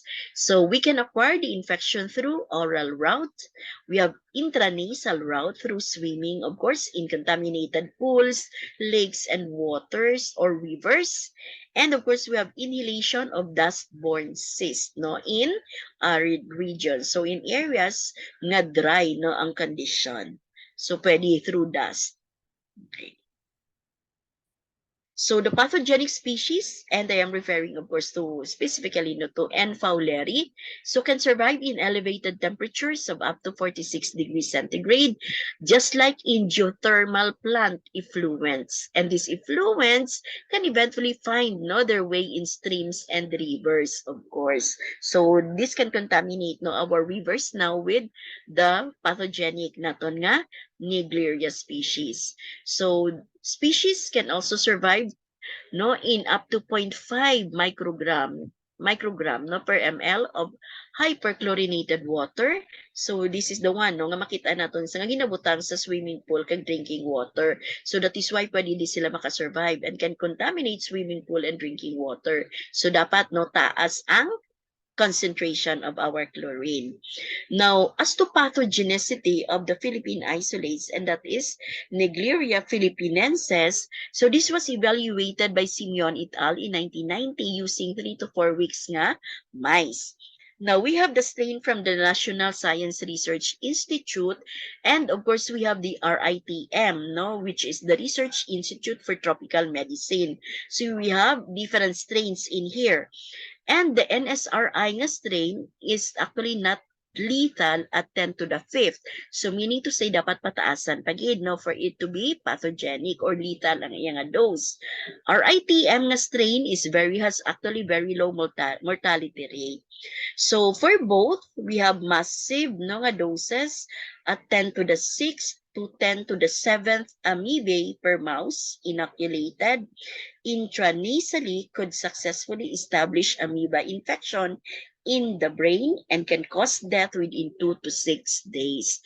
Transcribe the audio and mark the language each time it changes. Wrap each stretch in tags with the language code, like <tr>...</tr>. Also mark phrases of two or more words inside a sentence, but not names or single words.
<en>So we can acquire the infection through oral route. We have intranasal route through swimming, of course, in contaminated pools, lakes, and waters or rivers. And of course, we have inhalation of dust-borne cyst, no, in arid regions. So in areas nga dry, no, ang condition. So pwede through dust. Okay. So the pathogenic species, and I am referring, of course, to specifically to N. fowleri, so can survive in elevated temperatures of up to 46 degrees centigrade, just like in geothermal plant effluents. And these effluents can eventually find their way in streams and rivers, of course. So this can contaminate our rivers now with the pathogenic</en> <hil>naton nga</hil> <en>Naegleria species. So species can also survive in up to 0.5 microgram per ml of hyperchlorinated water. So this is the one</en> <hil>nga makita naton sa nga ginabutang sa</hil> <en>swimming pool</en> <hil>kag</hil> <en>drinking water. So that is why</en> <hil>pwede di sila makasurvive</hil> <en>and can contaminate swimming pool and drinking water. So</en> <hil>dapat taas ang</hil> <en>concentration of our chlorine. Now, as to pathogenicity of the Philippine isolates, and that is Naegleria philippinensis, so this was evaluated by Simeon et al. In 1990 using 3 to 4 weeks nga mice. Now, we have the strain from the National Science Research Institute, and of course, we have the RITM, which is the Research Institute for Tropical Medicine. So, we have different strains in here. And the NSRI nga strain is actually not lethal at 10 to the 5th. So meaning to say</en> <hil>dapat pataasan pagid</hil> <en>for it to be pathogenic or lethal</en> <hil>ang iyang</hil> <en>dose. RITM nga strain has actually very low mortality rate. So for both, we have massive nga doses at 10 to the 6th to 10 to the 7th amoebae per mouse inoculated intranasally could successfully establish amoeba infection in the brain and can cause death within 2 to 6 days.</en>